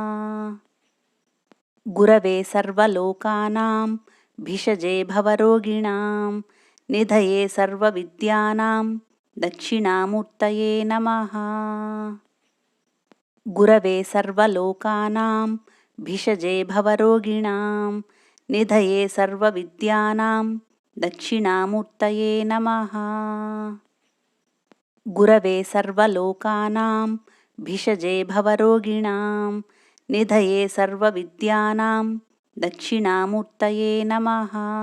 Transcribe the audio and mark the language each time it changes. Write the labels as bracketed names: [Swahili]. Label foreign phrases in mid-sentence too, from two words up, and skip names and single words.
[Sanskrit] गुरवे सर्वलोकानां भिषजे भवरोगिणां निधये सर्वविद्यानां दक्षिणामूर्तये नमः। गुरवे सर्वलोकानां भिषजे भवरोगिणां నిధయే సర్వవిద్యానాం దక్షిణామూర్తయే నమః. గురవే సర్వలోకానాం భిషజే భవరోగిణాం నిధయే సర్వవిద్యానాం దక్షిణామూర్తయే నమః.